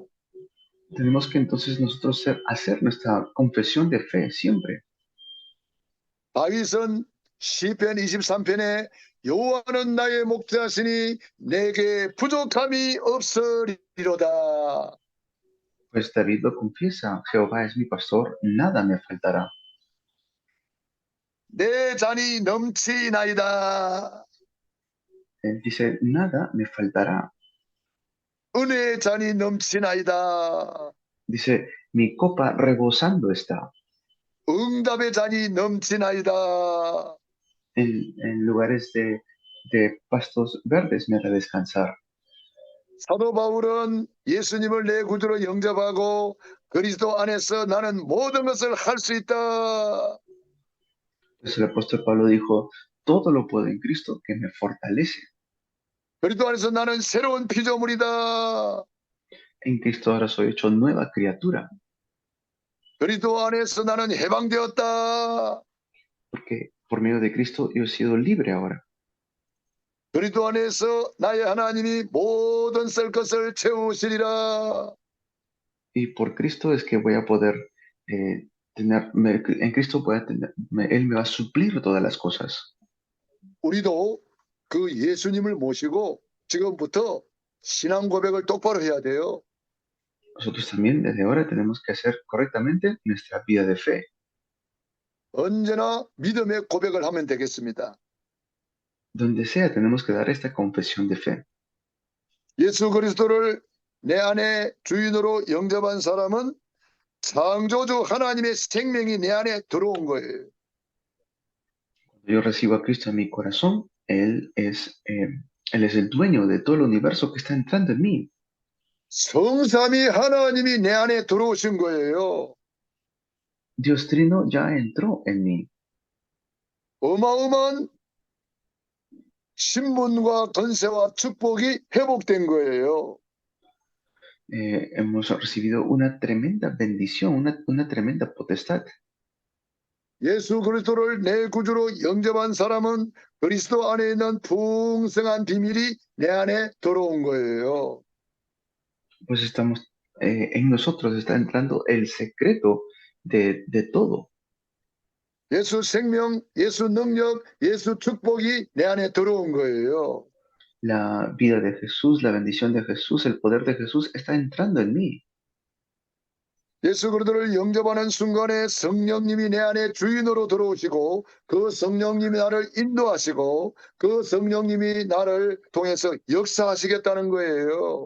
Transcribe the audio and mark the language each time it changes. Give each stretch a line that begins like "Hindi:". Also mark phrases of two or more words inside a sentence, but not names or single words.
Spanish: Tenemos que entonces nosotros hacer nuestra confesión de fe siempre.
Korean: 다윗은 시편 23편에 여호와는 나의 목자시니 내게 부족함이 없으리로다.
Spanish: Pues David lo confiesa, Jehová es mi pastor, nada me faltará.
Korean: 내 잔이 넘치나이다.
Spanish: Él dice, nada me faltará.
Korean: 은혜의 잔이 넘치나이다.
Spanish: Dice, mi copa rebosando está.
Korean: 응답의 잔이 넘치나이다.
Spanish: En lugares de pastos verdes me hará descansar.
Korean: 사도 바울은 예수님을 내 구주로 영접하고 그리스도 안에서 나는 모든 것을 할 수 있다.
Spanish: Pues el apóstol Pablo dijo, todo lo puedo en Cristo que me fortalece.
Korean: 그리스도 안에서 나는 새로운 피조물이다.
Spanish: En Cristo ahora soy hecho nueva criatura,
Korean: 그리스도 안에서 나는 해방되었다.
Spanish: porque por medio de Cristo yo he sido libre ahora.
Korean: 그리스도 안에서 나의 하나님이 모든 썰 것을 채우시리라.
Spanish: Y por Cristo es que voy a poder en Cristo voy a tener, Él me va a suplir todas las cosas.
Korean: 우리도 그 예수님을 모시고 지금부터 신앙 고백을 똑바로 해야 돼요.
Spanish: Nosotros también desde ahora tenemos que hacer correctamente nuestra vida de fe.
Korean: 언제나 믿음의 고백을 하면 되겠습니다.
Spanish: Donde sea tenemos que dar esta confesión de fe.
Korean: 예수 그리스도를 내 안에 주인으로 영접한 사람은 창조주 하나님의 생명이 내 안에 들어온 거예요.
Spanish: Cuando yo recibo a Cristo en mi corazón, Él es el dueño de todo el universo que está entrando en mí.
Korean: 성삼위 하나님이 내 안에 들어오신 거예요.
Spanish: Dios Trino ya entró en mí.
Korean: 어마어마한 신분과 권세와 축복이 회복된 거예요.
Spanish: Hemos recibido una tremenda bendición, una tremenda potestad.
Korean: 예수 그리스도를 내 구주로 영접한 사람은 그리스도 안에 있는 풍성한 비밀이 내 안에 들어온 거예요.
Spanish: Pues estamos, en nosotros está entrando el secreto de todo.
Korean: 예수 생명, 예수 능력, 예수 축복이 내 안에 들어온 거예요.
Spanish: La vida de Jesús, la bendición de Jesús, el poder de Jesús está entrando en mí.
Korean: 예수 그리스도를 영접하는 순간에 성령님이 내 안에 주인으로 들어오시고 그 성령님이 나를 인도하시고 그 성령님이 나를 통해서 역사하시겠다는 거예요.